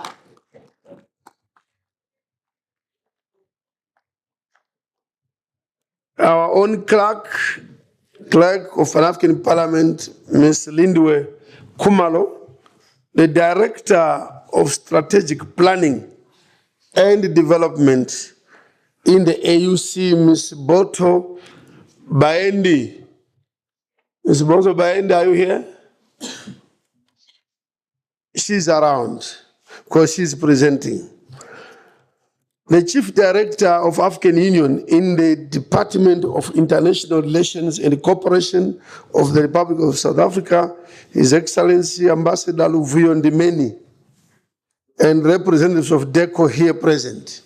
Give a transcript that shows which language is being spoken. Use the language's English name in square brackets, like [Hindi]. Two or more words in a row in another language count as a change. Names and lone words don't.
[English] Our own clerk of Pan-African Parliament, Ms. Lindwe Kumalo, the Director of Strategic Planning and Development in the AUC, Ms. Boto Baendi. Ms. Boto Baendi, are you here? She's around because she's presenting. The Chief Director of African Union in the Department of International Relations and Cooperation of the Republic of South Africa, His Excellency Ambassador Luvuyo Ndimeni, and representatives of DECO here present.